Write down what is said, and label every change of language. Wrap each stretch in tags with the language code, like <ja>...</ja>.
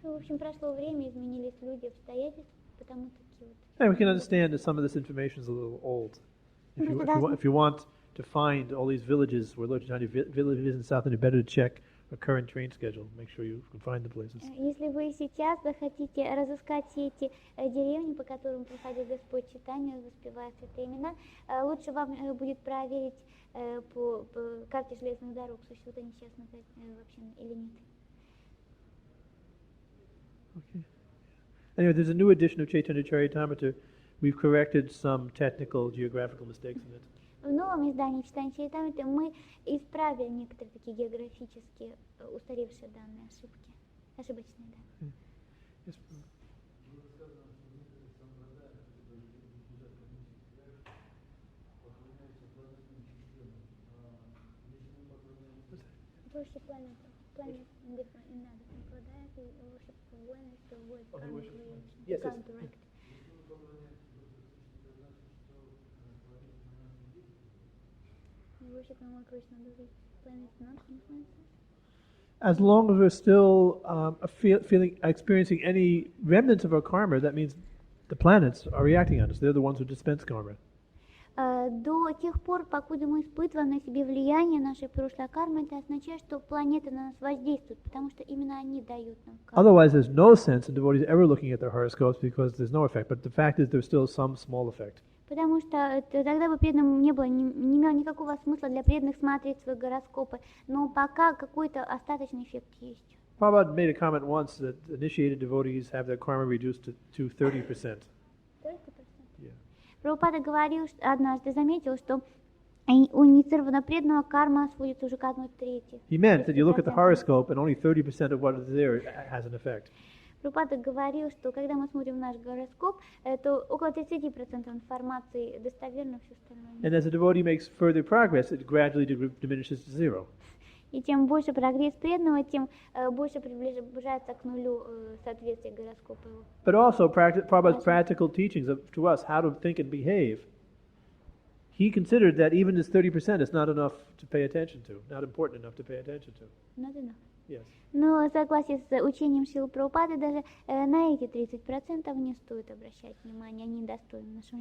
<ru>В общем, прошло время, изменились люди, обстоятельства, потому такие вот.</ru> <en>And we can understand that some of this information is a little old. If you want to find all these villages where Lord Chaitanya villages in South India, better to check a current train schedule. Make sure you can find the places.</en> <ru>Если вы сейчас захотите разыскать все эти деревни, по которым приходит Господь Чайтанья, воспевая святые имена, лучше вам будет проверить по карте железных дорог, существуют они сейчас вообще или нет.</ru> <en>Okay. Anyway, there's a new edition of Chайтанья-чаритамриты. We've corrected some technical geographical mistakes in it.</en> <ru>В новом издании Чайтанья-чаритамриты мы исправили некоторые такие географические устаревшие данные, ошибочные данные.</ru> <en>Yes. Worship planet different in other Aphrodite, worship Venus, to avoid karmic creation. Yes, yes. Counteract. Worship more Krishna, do these planets not influence us? As long as we're still experiencing any remnants of our karma, that means the planets are reacting on us. They're the ones who dispense karma.</en> <ru>До тех пор, покуда мы испытываем на себе влияние нашей прошлой кармы, это означает, что планеты на нас воздействуют, потому что именно они дают нам карму.</ru> <en>Otherwise, there's no sense in devotees ever looking at their horoscopes because there's no effect. But the fact is, there's still some small effect.</en> <ru>Потому что тогда бы преданным не имело никакого смысла для преданных смотреть свои гороскопы, но пока какой-то остаточный эффект есть.</ru> <en>Prabhupada made a comment once that initiated devotees have their karma reduced to 30%.</en> <ru>Прабхупада говорил, однажды заметил, что у инициированного преданного карма сводится уже к 1/3.</ru> <en>He meant that you look at the horoscope and only 30% of what is there has an effect.</en> <ru>Прабхупада говорил, что когда мы смотрим наш гороскоп, то около 30% информации достоверно, все остальное.</ru> <en>And as a devotee makes further progress, it gradually diminishes to zero.</en> <ru>И тем больше прогресс преданного, тем больше приближается к нулю соответствие гороскопа его.</ru> <en>But also, Prabhupada's practical teachings to us how to think and behave, he considered that even this 30% is not enough to pay attention to, not important enough to pay attention to. Not enough. Yes.</en> <ru>Но в согласии с учением Шрилы Прабхупады, даже на эти 30% не стоит обращать внимание, они недостойны нашего</ru>